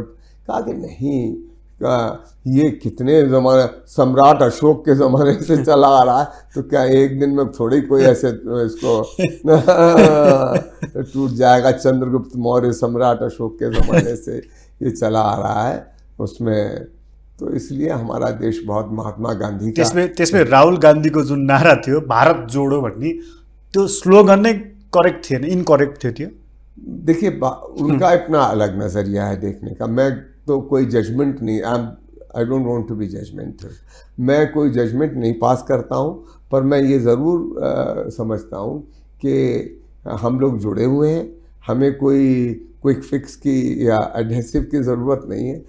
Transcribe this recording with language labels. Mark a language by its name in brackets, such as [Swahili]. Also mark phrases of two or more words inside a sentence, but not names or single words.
[Hindi] कहा कि नहीं, ये कितने ज़माने, सम्राट अशोक के ज़माने से चला आ रहा है, तो क्या एक दिन में थोड़ी कोई ऐसे इसको टूट जाएगा। चंद्रगुप्त मौर्य सम्राट अशोक के ज़माने से ये चला आ रहा है उसमें। तो इसलिए हमारा देश बहुत महात्मा गांधी का, [Nepali] त्यसमै राहुल गांधीको जुन नारा थियो भारत जोडो भन्ने, त्यो स्लोगन नै करेक्ट थिएन, इनकरेक्ट थियो त्यो। [Hindi] देखिए उनका अपना अलग नज़रिया है देखने का। मैं तो कोई जजमेंट नहीं, [English] I don't want to be judgmental. [Hindi] मैं कोई जजमेंट नहीं पास करता हूँ, पर मैं ये ज़रूर समझता हूँ कि हम लोग जुड़े हुए हैं। हमें कोई [English] quick fix [Hindi] की या एडहेसिव की ज़रूरत नहीं है।